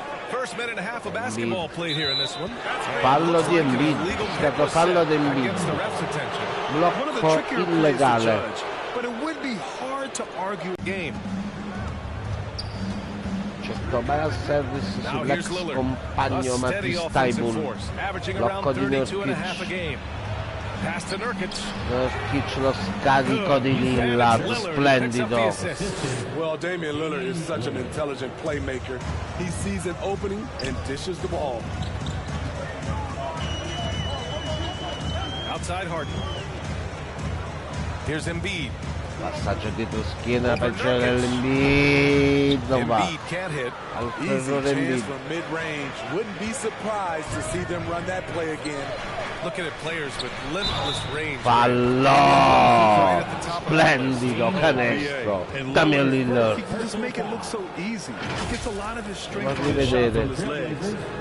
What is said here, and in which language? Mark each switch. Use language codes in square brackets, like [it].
[en] First minute and a half of basketball played here in this one. [it] Fallo di Embiid. Stato fallo di Embiid. Blocco illegale. [en] But it would be hard to argue game. [it] Tobias Harris sull'ex compagno Matisse Thibault. Blocco di Nurkic. Nurkic lo scarico di Lillard, splendido. [en] Well, Damian Lillard is such an intelligent playmaker. He sees an opening and dishes the ball. Outside Harden. Here's Embiid. [it] Passaggio dietro schiena per Joel Embiid, non va. Altro errore Embiid. [en] Wouldn't be surprised to see them run that play again. Looking at players with limitless range. [it] Fallo! Splendido canestro. Damian Lillard. [en] Just make it look so easy. He gets a lot of his strength from his legs.